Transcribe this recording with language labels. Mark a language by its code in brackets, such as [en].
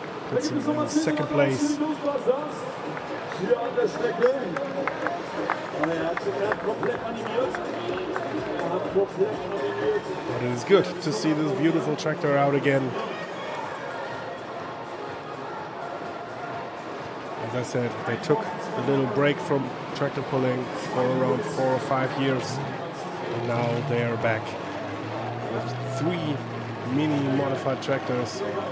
[en] Puts him in second place. [de] Hier an der Strecke. Er hat sich komplett animiert. [en] But it is good to see this beautiful tractor out again. As I said, they took a little break from tractor pulling for around 4 or 5 years, and now they are back with 3 mini modified tractors.